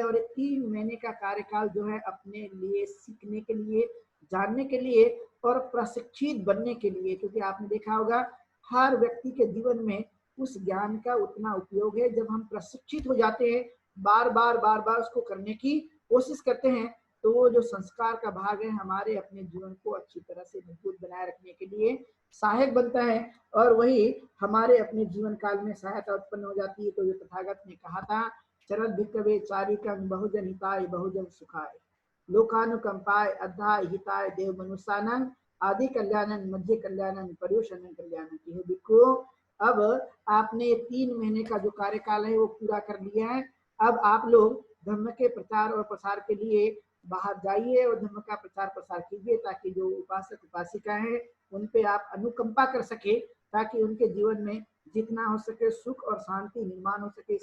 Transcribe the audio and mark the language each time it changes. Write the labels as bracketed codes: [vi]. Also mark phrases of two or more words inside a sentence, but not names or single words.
[hi] और 3 महीने का कार्यकाल जो है अपने लिए सीखने के लिए, जानने के लिए और प्रशिक्षित बनने के लिए, क्योंकि आपने देखा होगा हर व्यक्ति के जीवन में उस ज्ञान का उतना उपयोग है जब हम प्रशिक्षित हो जाते हैं, बार बार उसको करने की कोशिश करते हैं, तो वो जो संस्कार का भाग है हमारे अपने जीवन को अच्छी तरह से मजबूत बनाए रखने के लिए सहायक बनता है, और वही हमारे अपने जीवन काल में सहायता उत्पन्न हो जाती है। तो ये तथागत ने कहा था, [pi] चरत भिक्कवे चारिकं बहुजन हिताय बहुजन सुखाय लोकानुकंपाय अद्धाय हिताय देव मनुष्यानंग आदि कल्याणन मध्य कल्याणन पर्युषण कल्याणन। [hi] हे भिक्खु, अब आपने 3 महीने का जो कार्यकाल है वो पूरा कर लिया है। अब आप लोग धर्म के प्रचार और प्रसार के लिए बाहर जाइए और धर्म का प्रचार प्रसार कीजिए, ताकि जो उपासक उपासिका है उन पे आप अनुकंपा कर सके, ताकि उनके जीवन में जितना हो सके सुख और शांति निर्माण हो सके।